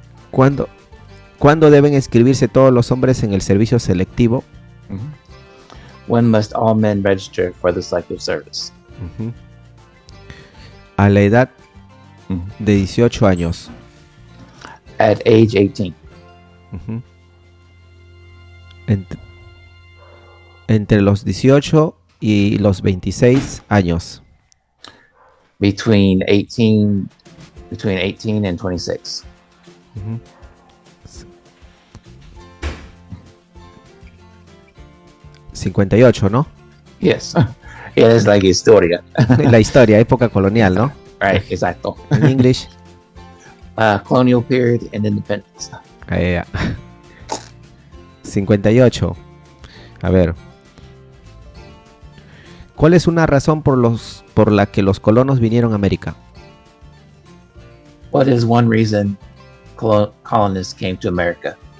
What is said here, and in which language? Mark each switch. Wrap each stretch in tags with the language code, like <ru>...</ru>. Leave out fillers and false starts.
<es>¿Cuándo deben inscribirse todos los hombres en el servicio selectivo?</es> <en>When must all men register for the Selective Service?</en> <es>Ujú. A la edad Mhm. de 18 años.</es> <en>At age 18. Ujú.</en> <es>Entre los 18 y los 26 años.</es> <en>Between 18 and 26. Ujú.</en> <es>58, ¿no?</es> <en>Yes. Yeah, it's like historia.</en> <es>La historia, época colonial, ¿no?</es> <en>Right, exacto.</en> <es>En English.</es> <en>Colonial period and independence.</en> <es>58. A ver. ¿Cuál es una razón por la que los colonos vinieron a América?</es> <en>What is one reason colonists came to America?</en>